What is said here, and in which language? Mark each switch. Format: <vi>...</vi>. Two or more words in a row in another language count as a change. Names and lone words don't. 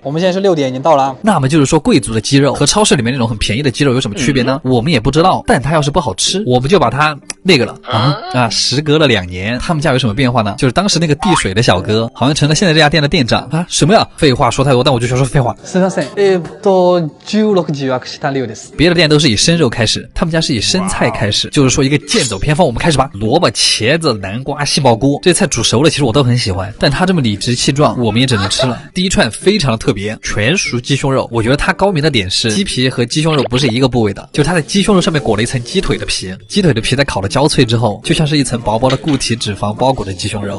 <zh>我们现在是6点已经到了，那么就是说贵族的鸡肉和超市里面那种很便宜的鸡肉有什么区别呢？我们也不知道，但它要是不好吃，我们就把它那个了时隔了2年，他们家有什么变化呢？就是当时那个递水的小哥好像成了现在这家店的店长啊！什么呀？废话说太多，但我就想说废话。</zh> <ja>すみません。16時は下流です。</ja> <zh>别的店都是以生肉开始，他们家是以生菜开始，就是说一个剑走偏锋，我们开始吧。萝卜、茄子、南瓜、杏鲍菇，这些菜煮熟了，其实我都很喜欢，但它这么理直气壮，我们也只能吃了。第一串非常的特别，全熟鸡胸肉，我觉得它高明的点是鸡皮和鸡胸肉不是一个部位的，就是它的鸡胸肉上面裹了一层鸡腿的皮，鸡腿的皮在烤的焦脆之后，就像是一层薄薄的固体脂肪包裹着鸡胸肉。</zh>